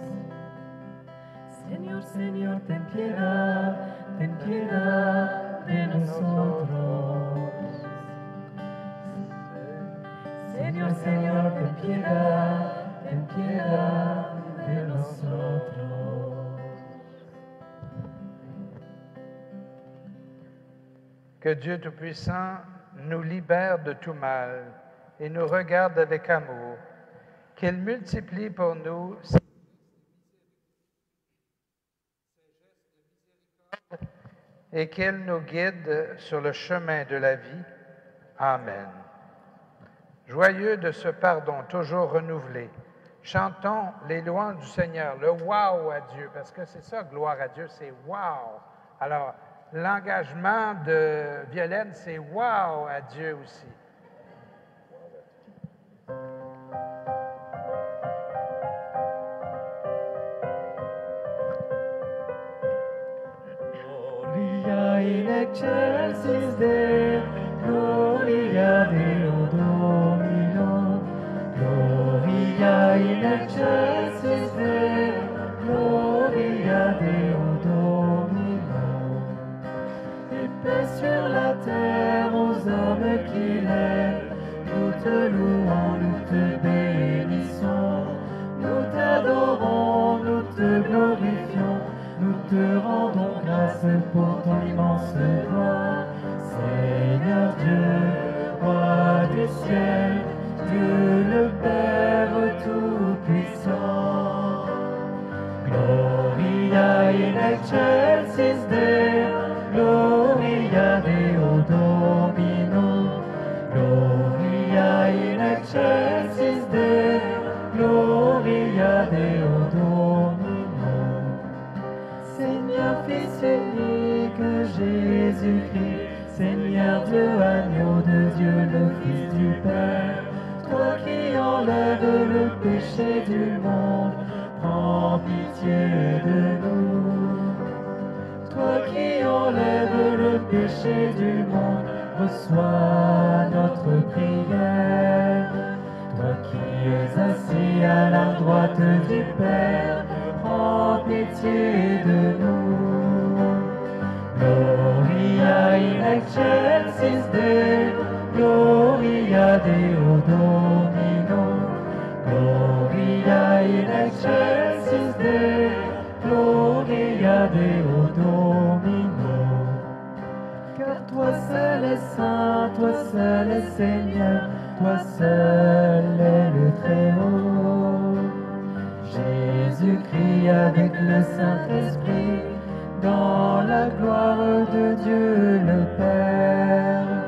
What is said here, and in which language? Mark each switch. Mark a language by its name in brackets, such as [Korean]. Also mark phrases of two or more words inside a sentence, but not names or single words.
[Spanish] Señor, Señor, ten piedad de nosotros. Señor, Señor, ten piedad de nosotros. [French] Que Dieu Tout-Puissant nous libère de tout mal et nous regarde avec amour, qu'il multiplie pour nous ses gestes de miséricorde et qu'il nous guide sur le chemin de la vie. Amen. Joyeux de ce pardon toujours renouvelé, chantons les louanges du Seigneur, le wow à Dieu, parce que c'est ça, gloire à Dieu, c'est wow. Alors, l'engagement de Violaine, c'est wow à Dieu aussi. [Latin] Gloria in excelsis Deo, Gloria Deo Domino. Gloria in excelsis Deo, Gloria Deo Domino. [French] Et paix sur la terre aux hommes qu'il aime. Nous te louons, nous te bénissons. Nous t'adorons, nous te glorifions. Nous te rendons grâce pour ton immense gloire. Seigneur Dieu, roi du ciel, Dieu le Père Tout-Puissant. [Latin] Gloria in excelsis Deo, Gloria Deo Domino. Gloria in excelsis Deo, Gloria Deo Domino. [French] Seigneur Fils unique Jésus-Christ, Seigneur Dieu, agneau de Dieu, le Fils du Père, toi qui enlèves le péché du monde, prends pitié de nous. Toi qui enlèves le péché du monde, reçois notre prière. Toi qui es assis à la droite du Père, prends pitié de nous. [Latin] Gloria in excelsis Deo, Gloria Deo Domino. Gloria in excelsis Deo, Gloria Deo Domino. [French] Car toi seul es saint, toi seul es Seigneur, toi seul est le Très-Haut. Jésus-Christ avec le Saint-Esprit, dans la gloire de Dieu le Père.